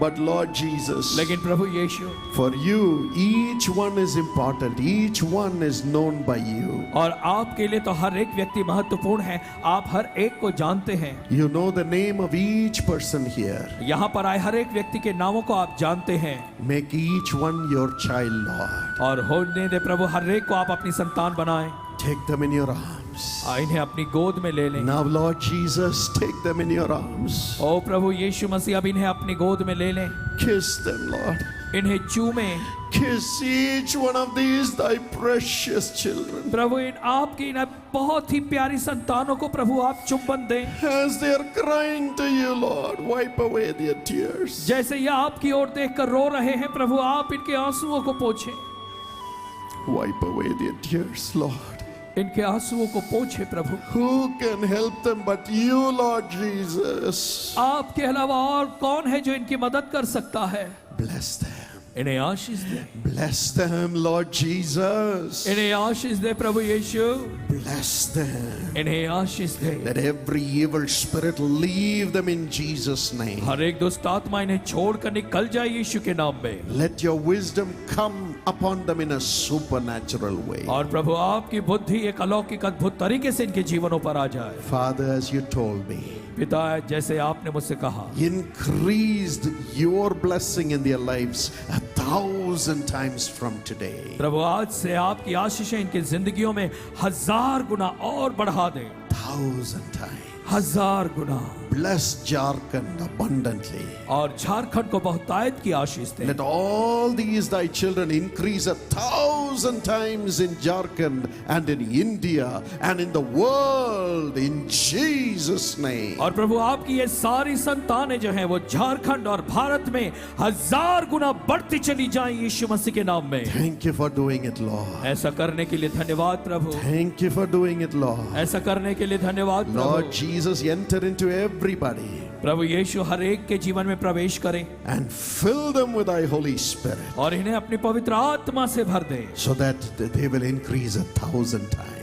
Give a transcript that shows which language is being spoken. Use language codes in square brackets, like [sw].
[en] but Lord Jesus, [hi] लेकिन प्रभु यीशु, [en] for you, each one is important. Each one is known by you. [hi] और आपके लिए तो हर एक व्यक्ति महत्वपूर्ण है, आप हर एक को जानते हैं। [en] You know the name of each person here. [hi] यहाँ पर आए हर एक व्यक्ति के नामों को आप जानते हैं, [en] Make each one your child, Lord. [hi] और होने दे प्रभु हर एक को आप अपनी संतान बनाएं। [en] Take them in your arms. [hi] इन्हें अपनी गोद में ले लें। [en] Now, Lord Jesus, take them in your arms. [hi] ओ प्रभु यीशु मसीह, अब इन्हें अपनी गोद में ले लें, [en] Kiss them, Lord. [hi] इन्हें चूमें। [en] Kiss each one of these thy precious children [hi] प्रभु इन आपकी इन बहुत ही प्यारी संतानों को प्रभु आप चुंबन दें। [en] as they are crying to you, Lord. Wipe away their tears. [hi] जैसे ये आपकी ओर देखकर रो रहे हैं, प्रभु आप इनके आंसुओं को पोंछें, [en] Wipe away their tears, Lord. [hi] इनके आंसुओं को पोंछे प्रभु। [en] Who can help them but you, Lord Jesus? [hi] आपके अलावा और कौन है जो इनकी मदद कर सकता है? [en] Bless them. [hi] इन्हें आशीष दे, [en] Bless them, Lord Jesus. [hi] इन्हें आशीष दे प्रभु यीशु, [en] Bless them. [hi] इन्हें आशीष दे। [en] Let every evil spirit leave them in Jesus' name. [hi] हर एक दुष्ट आत्मा इन्हें छोड़कर निकल जाए यीशु के नाम में। [en] Let your wisdom come upon them in a supernatural way. [hi] और प्रभु आपकी बुद्धि एक अलौकिक अद्भुत तरीके से इनके जीवनों पर आ जाए। [en] Father, as you told me, [hi] पिता, जैसे आपने मुझसे कहा, [en] increased your blessing in their lives 1,000 times from today. [hi] प्रभु आज से आपकी आशीषें इनकी जिंदगियों में 1000 गुना और बढ़ा दें। [en] 1,000 times. [hi] 1000 गुना। [en] Bless Jharkhand abundantly. [hi] और झारखंड को बहुतायत की आशीष दे। [en] Let all these thy children increase 1,000 times in Jharkhand and in India and in the world in Jesus' name. [hi] और प्रभु आपकी ये सारी संतानें जो हैं वो झारखंड और भारत में 1000 गुना बढ़ती चली जाएं यीशु मसीह के नाम में। [en] Thank you for doing it, Lord. [hi] ऐसा करने के लिए धन्यवाद प्रभु। [en] Thank you for doing it, Lord. [hi] ऐसा करने के लिए धन्यवाद [en] Lord [hi] प्रभु। [en] Jesus, enter into everybody [hi] प्रभु यीशु हर एक के जीवन में प्रवेश करें [en] and fill them with thy Holy Spirit [hi] और इन्हें अपनी पवित्र आत्मा से भर दें, [en] so that they will increase 1,000 times.